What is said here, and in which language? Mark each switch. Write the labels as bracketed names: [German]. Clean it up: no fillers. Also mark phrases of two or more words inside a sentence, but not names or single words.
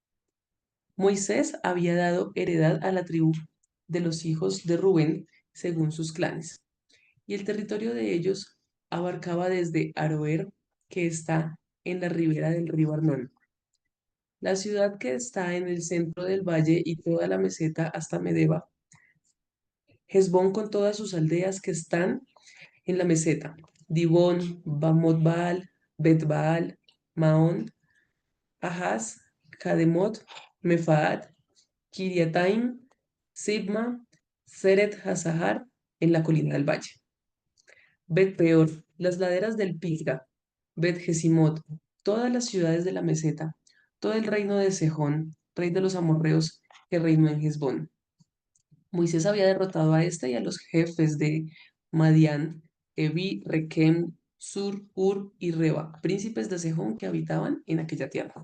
[Spanish] Moisés había dado heredad a la tribu de los hijos de Rubén según sus clanes, y el territorio de ellos abarcaba desde Aroer, que está en la ribera del río Arnón, la ciudad que está en el centro del valle y toda la meseta hasta Medeba, Hesbón con todas sus aldeas que están en la meseta, Dibón, Bamot Baal, Bet Baal, Maón, Ahaz, Kademot, Mefaat, Kiriataim, Sibma, Seret Hazahar, en la colina del valle. Bet Peor, las laderas del Pisga, Bet Jesimot, todas las ciudades de la meseta, todo el reino de Sejón, rey de los amorreos, que reinó en Hesbón. Moisés había derrotado a este y a los jefes de Madián, Evi, Requem, Sur, Ur y Reba, príncipes de Sejón que habitaban en aquella tierra.